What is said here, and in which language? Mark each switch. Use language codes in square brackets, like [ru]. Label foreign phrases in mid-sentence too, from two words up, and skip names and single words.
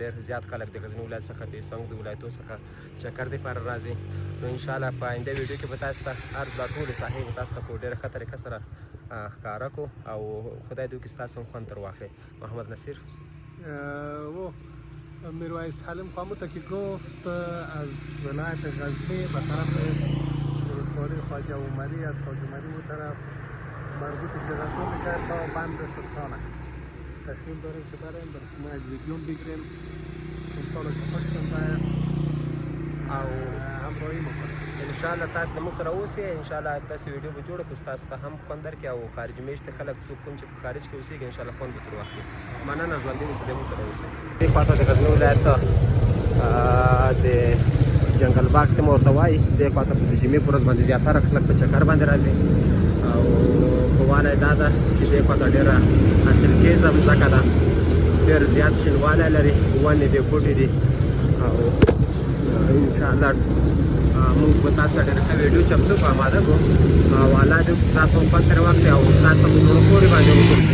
[ps] ډېر زیات خلک د غزني ولایت څخه د څنګ د ولایتو څخه چکر دپاره راځي. نو انشاءالله په آینده ویډیو کې به تاسو ته هر دا ټولې ساحې به تاسو ته په ډېره ښه طریقه سره ښکاره کړو او خدای دې وکړي ستاسو هم خوند تر واخلئ. محمد نصیر [fa] میرویس حلیم خاموته که گفت از ولایت غزنی به طرف ولسوالی خواجه عمری، از خواجه عمری اون طرف مربوط جزنتون میشه تا بند سلطانه. تصمیم داریم که بریم برای شما یک ویدیو بگیریم انشاءالله که خوشتون باید او همراهی میکنیم. [ps] انشاءالله تاسو د موږ سره اوسئ. انشاءالله داسې ویډیو به جوړه کړو ستاسو ته هم خوند درکړي او خارج میشته خلک څوک کوم چې په خارج کې اوسېږي انشاءالله خوند به ترې واخلي. مننه، ژوندي اوسئ، د موږ سره اوسئ. دې خواته د غزني ولایت د جنګل باغ سیمه ورته وایي. دې خواته د جمعې په ورځ باندې زیاتره خلک په چکر باندې راځي او ښه والی دا ده چې دې خواته ډېره حاصلخیزه مځکه ده، ډېر زیات شینوالی لري، ونې دي، بوټي دي او انشاءالله موږ به تاسو ته ډېره ښه ویډیو چمتو کړو، اماده کړو او الله دې وکړي چې تاسو هم خوند ترې واخلئ او تاسو ته په زړه پورې باندې وګرځي.